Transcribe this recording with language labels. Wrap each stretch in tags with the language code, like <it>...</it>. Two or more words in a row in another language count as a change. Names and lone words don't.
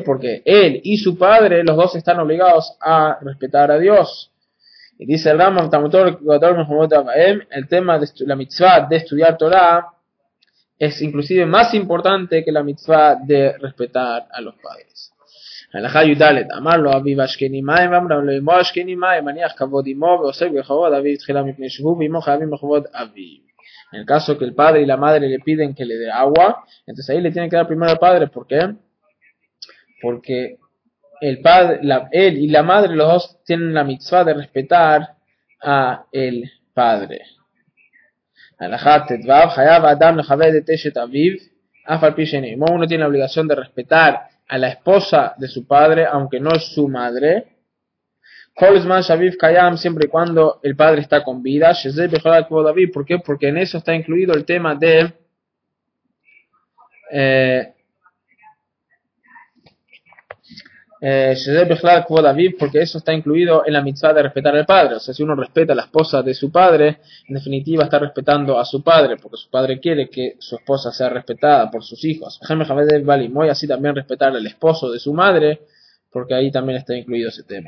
<es>Porque él y su padre, los dos están obligados a respetar a Dios. Y dice el Rambam, el tema de la mitzvah de estudiar Torah es inclusive más importante que la mitzvah de respetar a los padres.</es> <he>הלכה י"ד, אמר לו אביו השכני מים, ואמר לו אמו השכני מים, מניח כבוד אמו ועוסק בכבוד אביו תחילה מפני שהוא ואמו חייבים בכבוד אביו.</he> <es>En el caso que el padre y la madre le piden que le dé agua, entonces ahí le tiene que dar primero al padre. ¿Por qué? Porque el padre, él y la madre, los dos tienen la mitzvah de respetar a el padre.</es> <he>הלכה ט"ו, חייב האדם לכבד את אשת אביו, אף על פי שאינו.</he> <es>Uno tiene la obligación de respetar a la esposa de su padre, aunque no es su madre.</es> <he>כל זמן שאביו קיים,</he> <es>siempre y cuando el padre está con vida.</es> <he>שזה בכלל כבוד אביו,</he> <es>¿por qué? Porque en eso está incluido el tema de</es> <he>שזה בכלל כבוד אביו,</he> <es>porque eso está incluido en la mitzvah de respetar al padre. O sea, si uno respeta a la esposa de su padre, en definitiva está respetando a su padre, porque su padre quiere que su esposa sea respetada por sus hijos. Y así también respetar al esposo de su madre, porque ahí también está incluido ese tema.</es>